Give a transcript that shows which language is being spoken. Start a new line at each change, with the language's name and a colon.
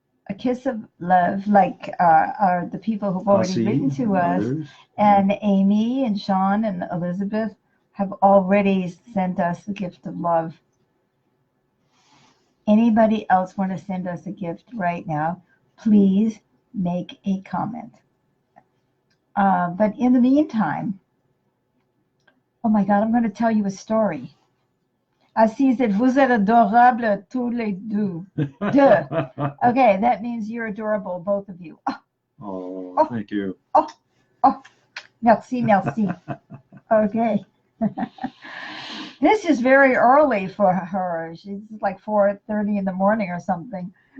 English: A kiss of love, like are the people who've already written to us, and Amy and Sean and Elizabeth have already sent us a gift of love. Anybody else want to send us a gift right now? Please make a comment. But in the meantime, oh my God, I'm going to tell you a story.
French: Assis, vous êtes adorables tous les deux.
English: Okay, that means you're adorable, both of you. Oh, thank you.
French: Merci, merci. Okay.
English: This is very early for her. She's like 4:30 in the morning or something.